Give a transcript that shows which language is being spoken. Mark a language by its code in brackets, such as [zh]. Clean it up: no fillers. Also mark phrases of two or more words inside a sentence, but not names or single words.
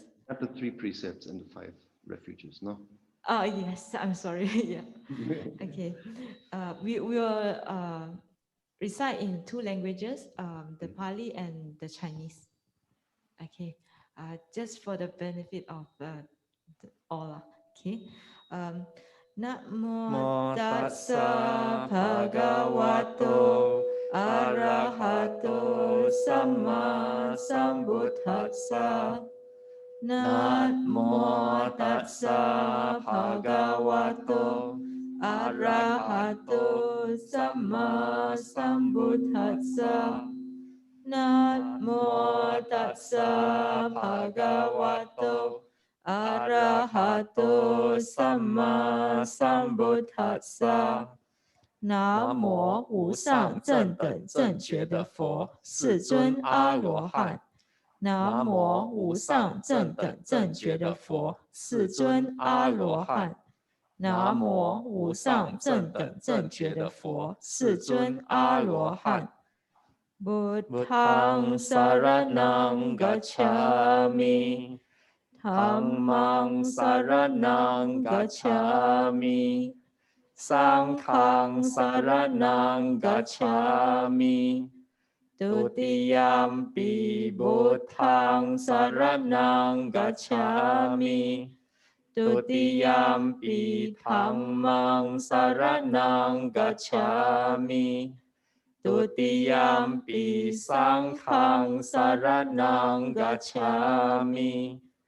[en] Not the 3 precepts and the 5 refuges, no? Yes, I'm sorry. Yeah. Okay. We will recite in 2 languages, the Pali and the Chinese. Okay. Just for the benefit of all. Okay. [pi] Namo tassa bhagavato arahato samma sambuddhassa. Namo tassa bhagavato arahato samma sambuddhassa. Namo tassa bhagavato arahato samma sambuddhassa. [zh] 南无无上正等正觉的佛，世尊阿罗汉。南无无上正等正觉的佛，世尊阿罗汉。南无无上正等正觉的佛，世尊阿罗汉。 [pi] Buddhang saranang gacchami, Dhammang saranang gacchami, Sanghang saranang gacchami. Tutiyampi Buddhang saranang gacchami, Tutiyampi Dhammang saranang gacchami, Tutiyampi Sanghang saranang gacchami,